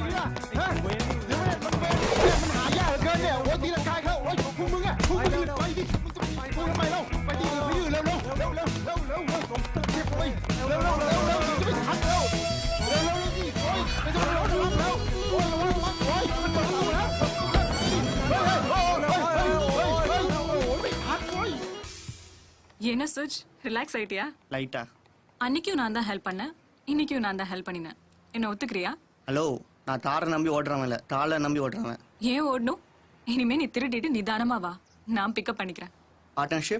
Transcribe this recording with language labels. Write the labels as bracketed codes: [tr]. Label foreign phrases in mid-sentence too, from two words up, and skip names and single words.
[th] ดิล่ะฮะเดี๋ยวมันหายากเหลือเกินเนี่ยโอ้ยตีลังกายเขาโอ้ยพวกมึงอะพวกมึงไปดิมึงจะไปทำไมเล่าไปดิไปยืนเร็วจะไปทันเร็วจะไปทันเร็วดิโอ้ยไม่ต้องระวังแล้วโอ้ยระวังโอ้ยมันเปิดประตูแล้วไม่ทันโอ้ย [ta] என்ன சுஜ் ரிலாக்ஸ் ஆயிட்டியா லைட்டா அன்னைக்கும் நான் தான் ஹெல்ப் பண்ணேன் இன்னைக்கும் நான் தான் ஹெல்ப் பண்ணினேன் என்ன ஒத்துக்கிறியா ஹலோ நான் தாரை நம்பி ஓடுறவன் இல்லை தாளை நம்பி ஓடுறவன் ஏன் ஓடணும் இனிமே நீ திருடிட்டு நிதானமா வா நான் பிக்கப் பண்ணிக்கிறேன் பார்ட்னர்ஷிப்